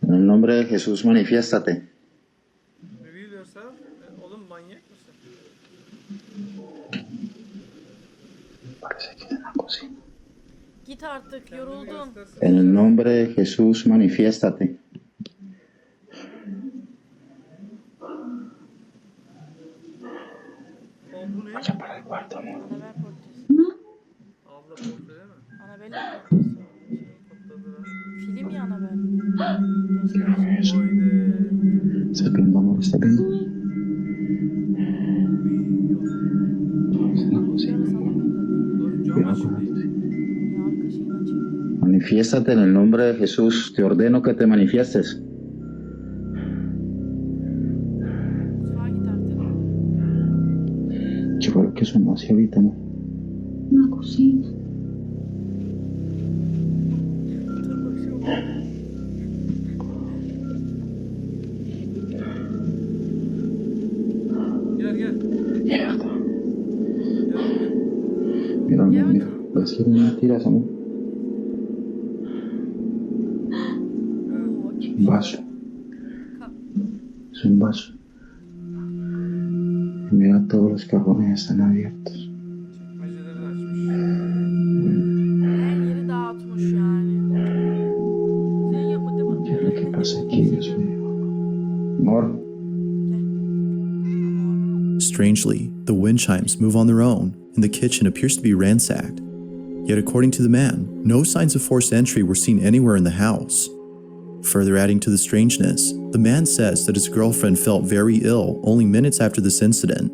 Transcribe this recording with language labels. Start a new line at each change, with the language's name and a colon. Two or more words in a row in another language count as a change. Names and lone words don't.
Spanish: nombre de Jesús, manifiéstate.
English: Reveal yourself.
Turkish: Oğlum manyak mısın?
Spanish: Parece que en la cocina.
Turkish: Git artık, yoruldum.
Spanish: En el nombre de Jesús, manifiéstate.
Turkish: O bu ne?
Spanish: Vaya para el cuarto, amor.
Turkish: Anabel portresi. Abla portre değil mi? Anabel portresi. Patladılar. Film ya Anabel.
Spanish: ¿Qué es eso?
Turkish: Haydi.
Spanish: ¿Estás viendo, amor? ¿Estás viendo? En la cocina, amor. Cuidado con esto. Manifiéstate en el nombre de Jesús. Te ordeno que te manifiestes.
Turkish: Mutfağa git artık.
Spanish: ¿Qué fue lo que sonó así ahorita, amor? La cocina.
Turkish: Gel.
Spanish: Mierda. Mira, amor, mira. ¿Ves que no tiras, amor? Un vaso. Es un vaso. Y mira, todos los cajones están abiertos.
Turkish: Çekmeceleri de açmış. Her yeri dağıtmış yani. Sen yapma değil mi?
Spanish: ¿Qué es lo que pasa aquí, Dios mío? Amor.
English: Strangely, the wind chimes move on their own, and the kitchen appears to be ransacked. Yet according to the man, no signs of forced entry were seen anywhere in the house. Further adding to the strangeness, the man says that his girlfriend felt very ill only minutes after this incident.